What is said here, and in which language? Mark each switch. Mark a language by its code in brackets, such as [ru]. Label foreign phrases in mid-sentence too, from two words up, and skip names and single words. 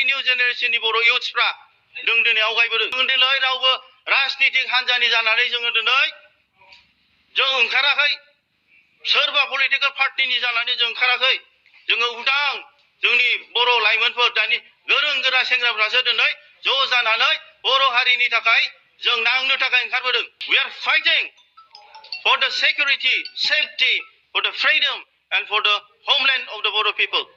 [brx] निउ जेनेरेसननि बर' इउथ्सफ्रा जों दिनै आवगायबोदों जों दिनै रावबो राजनितिक हान्जानि जानानै जोङो दिनै जों ओंखाराखै सोरबा पलिटिकेल पार्टिनि जानानै जों ओंखाराखै जोङो उदां जोंनि बर' लाइमोनफोर दानि गोरों गोरा सेंग्राफ्रासो दिनै ज' जानानै बर' हारिनि थाखाय जों नांनो थाखाय ओंखारबोदों [en] we are fighting for the security safety for the freedom and for the homeland of the Bodo people